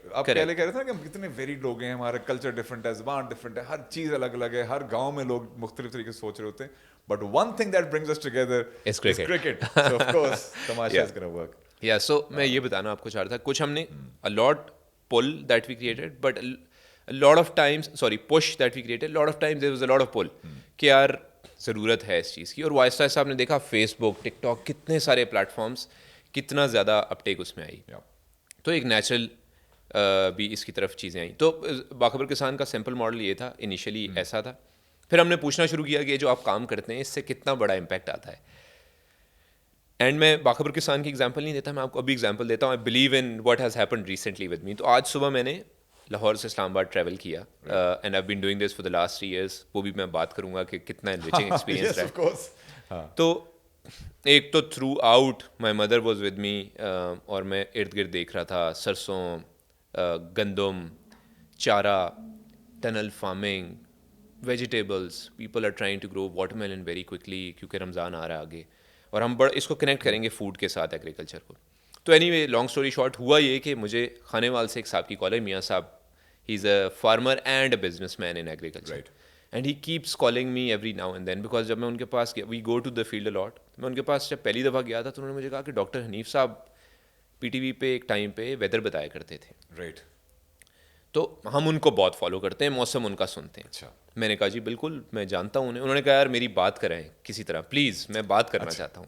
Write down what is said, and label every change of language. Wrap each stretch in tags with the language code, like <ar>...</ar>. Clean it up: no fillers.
<ur>آپ پہلے کہہ رہے تھے نا کہ ہم کتنے ویریڈ لوگ ہیں، ہمارا کلچر ڈفرنٹ ہے، زبان ڈفرنٹ ہے، ہر چیز الگ الگ ہے، ہر گاؤں میں لوگ مختلف طریقے سے سوچ رہے ہوتے ہیں.</ur> <en>But one thing that brings us together is cricket. So of course tamasha is gonna work.</en> <ur>یا سو میں یہ بتانا آپ کو چاہ رہا تھا، کچھ ہم نے</ur> <en>a lot pull that we created, but a lot of times, sorry, push that we created, a lot of times there was a lot of pull</en> <ur>کہ یار ضرورت ہے اس چیز کی. اور آہستہ آہستہ آپ نے دیکھا فیس بک، ٹک ٹاک، کتنے سارے پلیٹ فارمس، کتنا زیادہ اپ ٹیک اس میں آئی. تو ایک نیچرل بھی اس کی طرف چیزیں آئیں. تو باخبر کسان کا سمپل ماڈل یہ تھا انیشلی، ایسا تھا. پھر ہم نے پوچھنا شروع کیا کہ جو آپ کام کرتے ہیں اس سے کتنا بڑا امپیکٹ آتا ہے. اینڈ میں باخبر کسان کی ایگزامپل نہیں دیتا، میں آپ کو ابھی ایگزامپل دیتا ہوں.</ur> <en>I believe in what has happened recently with me.</en> <ur>تو آج صبح میں نے لاہور سے اسلام آباد ٹریول کیا،</ur> <en>And I been doing this for the last 3 years.</en> <ur>وہ بھی میں بات کروں گا کہ کتنا انریچنگ ایکسپیرینس رہا. تو ایک تو</ur> <en>throughout my mother was with me,</en> <ur>اور میں ارد گرد دیکھ رہا تھا سرسوں، گندم، چارہ، tunnel farming, vegetables.</ur> <en>people are trying to grow watermelon very quickly</en> <ur>کیونکہ رمضان آ رہا ہے آگے، اور ہم اس کو کنیکٹ کریں گے فوڈ کے ساتھ، ایگریکلچر کو. تو</ur> <en>anyway long story short</en> <ur>ہوا یہ کہ مجھے کھانے وال سے ایک صاحب کی کال ہے، میاں صاحب.</ur> <en>He is a farmer and a businessman in agriculture, and he keeps calling me every now and then. Because</en> <ur>جب میں ان کے پاس گیا،</ur> <en>We go to the field a lot.</en> <ur>میں ان کے پاس جب پہلی دفعہ گیا تھا تو انہوں نے مجھے کہا کہ ڈاکٹر حنیف صاحب پی ٹی وی پہ ایک ٹائم پہ ویدر بتایا کرتے تھے.</ur> <en>Right.</en> <ur>تو ہم ان کو بہت فالو کرتے ہیں، موسم ان کا سنتے ہیں. اچھا. میں نے کہا جی بالکل میں جانتا ہوں انہیں. انہوں نے کہا یار میری بات کریں کسی طرح پلیز، میں بات کرنا چاہتا ہوں.</ur>